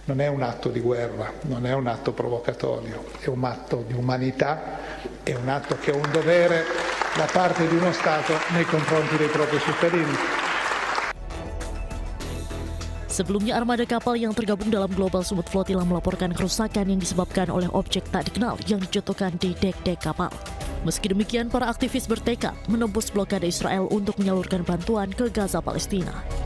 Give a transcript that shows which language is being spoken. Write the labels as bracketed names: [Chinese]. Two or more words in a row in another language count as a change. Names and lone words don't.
[Italian] non è un atto di guerra, non è un atto provocatorio, è un atto di umanità, è un atto che è un dovere da parte di uno Stato nei confronti dei propri cittadini. [Indonesian] Sebelumnya armada kapal yang tergabung dalam Global Sumut Flotilla melaporkan kerusakan yang disebabkan oleh objek tak dikenal yang dijatuhkan di dek-dek kapal. Meski demikian, para aktivis bertekad menembus blokade Israel untuk menyalurkan bantuan ke Gaza, Palestina.